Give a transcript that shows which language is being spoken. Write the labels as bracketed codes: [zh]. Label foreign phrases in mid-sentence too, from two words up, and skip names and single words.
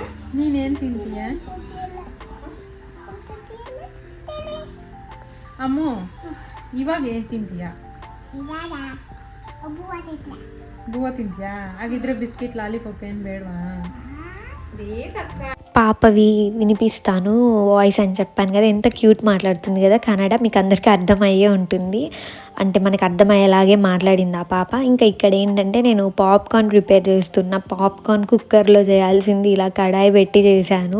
[kn] ನೀನೇನು ತಿಂತೀಯ? ಅಮ್ಮು ಇವಾಗ ಏನು ತಿಂತೀಯಾ? ಬೂವ ತಿಂತೀಯಾ? ಹಾಗಿದ್ರೆ ಬಿಸ್ಕೆಟ್ ಲಾಲಿಪಾಪ್ ಏನು ಬೇಡವಾ? ಬೇಕಕ್ಕ. [te] పాపవి వినిపిస్తాను వాయిస్ అని చెప్పాను కదా, ఎంత క్యూట్ మాట్లాడుతుంది కదా కన్నడ, మీకు అందరికీ అర్థమయ్యే ఉంటుంది. అంటే మనకు అర్థమయ్యేలాగే మాట్లాడింది ఆ పాప. ఇంకా ఇక్కడ ఏంటంటే నేను పాప్కార్న్ ప్రిపేర్ చేస్తున్నా. పాప్కార్న్ కుక్కర్లో చేయాల్సింది ఇలా కడాయి పెట్టి చేశాను.